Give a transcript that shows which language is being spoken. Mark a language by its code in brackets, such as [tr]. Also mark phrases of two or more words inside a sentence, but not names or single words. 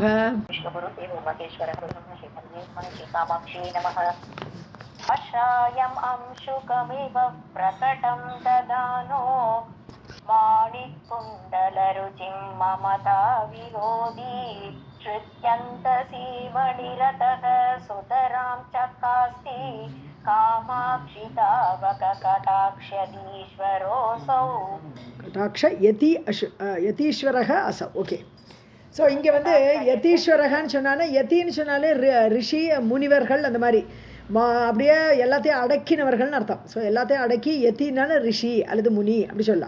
[sa] विष्णुगुरुदेव महेश्वर श्री कामाक्षी नमः अश्रायम् अंशुकमिव प्रकटं ददानो माणिकुण्डलरुचिं ममता विरोधी श्रुत्यन्तसीमणिरतः सुतरां चकास्ति कामाक्षि तावककटाक्षदीश्वरोऽसौ कटाक्ष यतीश्वरक असौ. ஓகே. [ta] ஸோ இங்கே வந்து யதீஸ்வரகன்னு சொன்னாலே யத்தின்னு சொன்னாலே ரிஷி முனிவர்கள் அந்த மாதிரி அப்படியே எல்லாத்தையும் அடக்கினவர்கள்னு அர்த்தம். ஸோ எல்லாத்தையும் அடக்கி யத்தினால ரிஷி அல்லது முனி அப்படி சொல்லலாம்.